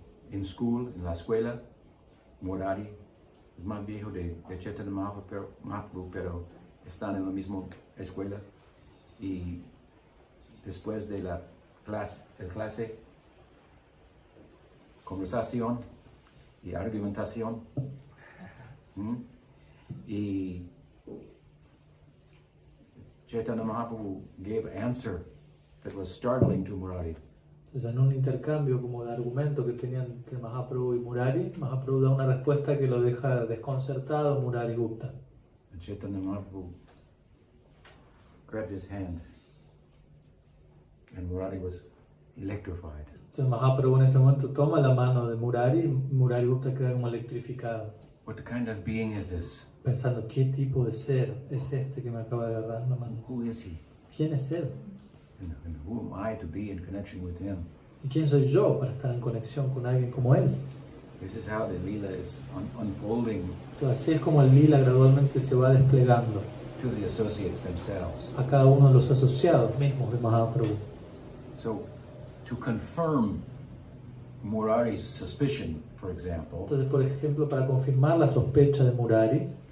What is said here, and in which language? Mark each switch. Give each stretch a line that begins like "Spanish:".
Spanish: En school, en la escuela, Murari es más viejo de Chaitanya Mahaprabhu, pero están en la misma escuela. Y después de la clase, conversación y argumentación.
English: Y Chaitanya Mahaprabhu gave an answer that was startling to Murari.
Spanish: Entonces, en un intercambio como de argumento que tenían entre Mahaprabhu y Murari, Mahaprabhu da una respuesta que lo deja desconcertado a Murari Gupta.
English: And Chaitanya Mahaprabhu grabbed his hand, and Murari was electrified.
Spanish: Entonces Mahaprabhu en ese momento toma la mano de Murari y Murari Gupta queda como electrificado.
English: What kind of being is this?
Spanish: Pensando, ¿qué tipo de ser es este que me acaba de agarrar la mano?
English: Who is he?
Spanish: ¿Quién es él?
English: And who am I to be in connection with him?
Spanish: ¿Y quién soy yo para estar en conexión con alguien como él?
English: This is how the lila is unfolding
Spanish: Entonces así es como el lila gradualmente se va desplegando
English: to the associates themselves.
Spanish: a cada uno de los asociados mismos de Mahaprabhu.
English: So, to confirm Murari's suspicion, for example,
Spanish: Entonces, por ejemplo, para confirmar la sospecha de Murari,